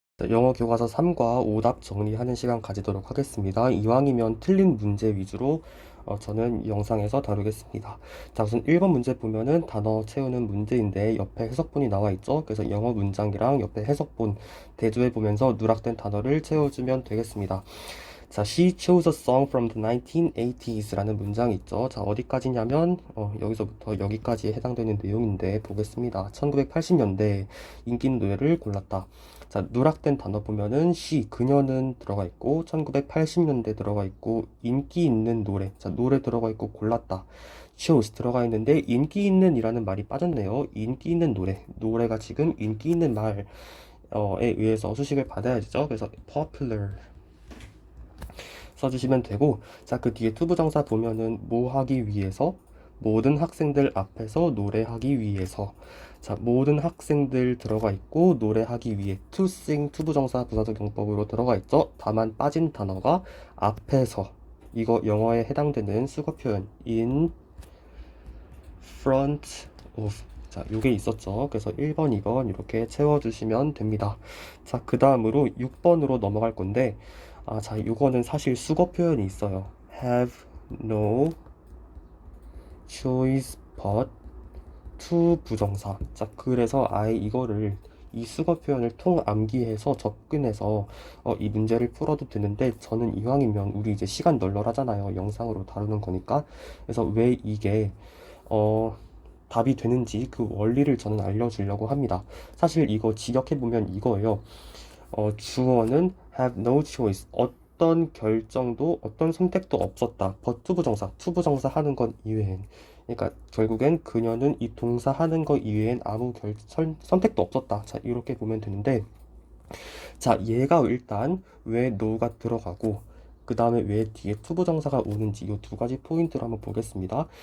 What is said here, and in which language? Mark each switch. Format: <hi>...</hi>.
<ko>영어 교과서 3과 오답 정리하는 시간 가지도록 하겠습니다. 이왕이면 틀린 문제 위주로 저는 영상에서 다루겠습니다. 자, 우선 1번 문제 보면은 단어 채우는 문제인데 옆에 해석본이 나와 있죠. 그래서 영어 문장이랑 옆에 해석본 대조해 보면서 누락된 단어를 채워주면 되겠습니다.</ko> <en>자, She chose a song from the 1980s</en> <ko>라는 문장이 있죠. 자, 어디까지냐면 여기서부터 여기까지에 해당되는 내용인데 보겠습니다. 1980년대 인기 노래를 골랐다. 자, 누락된 단어 보면은 she, 그녀는 들어가 있고 1980년대 들어가 있고 인기 있는 노래, 자, 노래 들어가 있고 골랐다. chose 들어가 있는데 인기 있는 이라는 말이 빠졌네요. 인기 있는 노래, 노래가 지금 인기 있는 말에 의해서 수식을 받아야죠. 그래서 popular 써주시면 되고, 자, 그 뒤에 투부정사 보면은 뭐 하기 위해서, 모든 학생들 앞에서 노래하기 위해서. 자, 모든 학생들 들어가 있고 노래하기 위해 to sing 투부정사 부사적 용법으로 들어가 있죠. 다만 빠진 단어가 앞에서, 이거 영어에 해당되는 수거 표현 in front of. 자, 요게 있었죠. 그래서 1번, 2번 이렇게 채워주시면 됩니다. 자, 그 다음으로 6번으로 넘어갈 건데, 자, 요거는 사실 수거 표현이 있어요.</ko> <en>have no choice but to 부정사.</en> <ko>자, 그래서 아예 이거를 이 수거 표현을 통암기해서 접근해서 이 문제를 풀어도 되는데, 저는 이왕이면 우리 이제 시간 널널하잖아요. 영상으로 다루는 거니까. 그래서 왜 이게 답이 되는지 그 원리를 저는 알려주려고 합니다. 사실 이거 직역해보면 이거예요. 주어는</ko> <en>have no choice.</en> <ko>어떤 결정도, 어떤 선택도 없었다. but 투부정사, 투부정사 하는 것 이외엔. 그러니까 결국엔 그녀는 이 동사 하는 것 이외엔 아무 선택도 없었다. 자, 이렇게 보면 되는데, 자, 얘가 일단 왜 no가 들어가고 그 다음에 왜 뒤에 투부정사가 오는지 이 두 가지 포인트를 한번 보겠습니다.</ko>